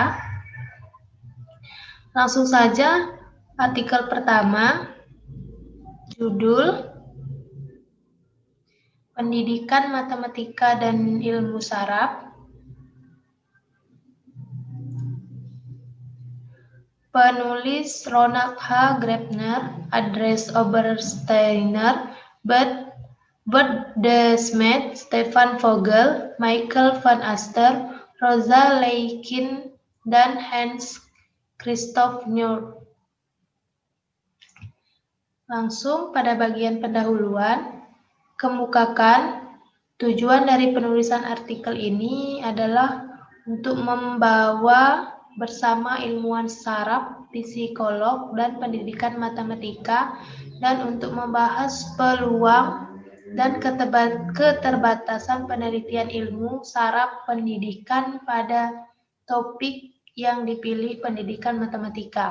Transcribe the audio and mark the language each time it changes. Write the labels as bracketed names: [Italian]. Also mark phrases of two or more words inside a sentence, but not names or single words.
[Indonesian] Langsung saja, artikel pertama, judul Pendidikan Matematika dan Ilmu Saraf. Penulis Ronald H. Graebner, Andreas Obersteiner, Bert De Smet, Stefan Vogel, Michael van Aster, Rosa Leikin, dan Hans Christoph Nord. Langsung pada bagian pendahuluan, kemukakan tujuan dari penulisan artikel ini adalah untuk membawa bersama ilmuwan saraf, psikolog, dan pendidikan matematika, dan untuk membahas peluang dan keterbatasan penelitian ilmu saraf pendidikan pada topik yang dipilih pendidikan matematika.